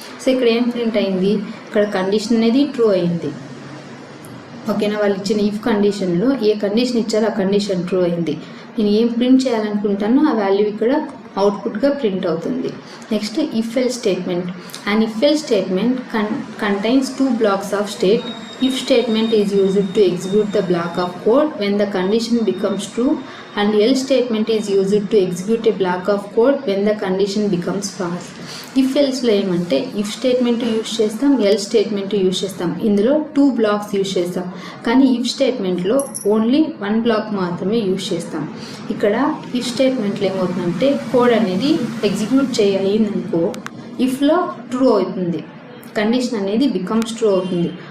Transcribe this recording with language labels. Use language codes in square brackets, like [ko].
[te] So ఇక్కడ ఏం print అయింది, ఇక్కడ కండిషన్ అనేది ట్రూ అయింది. ఓకేనా, వాళ్ళు ఇచ్చిన ఇఫ్ కండిషన్లో ఏ కండిషన్ ఇచ్చారో ఆ కండిషన్ ట్రూ అయింది. నేను ఏం ప్రింట్ చేయాలనుకుంటానో ఆ వాల్యూ ఇక్కడ అవుట్పుట్గా ప్రింట్ అవుతుంది. [en] Next if else statement. And if else statement contains 2 blocks of state. If statement is used to execute the block of code when the condition becomes true, and else statement is used to execute a block of code when the condition becomes false. [te] If ఎల్స్లో ఏమంటే if statement use చేస్తాం, L statement use చేస్తాం. ఇందులో 2 blocks use చేస్తాం, కానీ if స్టేట్మెంట్లో only 1 black మాత్రమే use చేస్తాం. ఇక్కడ if స్టేట్మెంట్లో ఏమవుతుందంటే కోడ్ అనేది ఎగ్జిక్యూట్ అయిందనుకో ఇఫ్లో ట్రూ అవుతుంది, కండిషన్ అనేది బికమ్స్ ట్రూ అవుతుంది.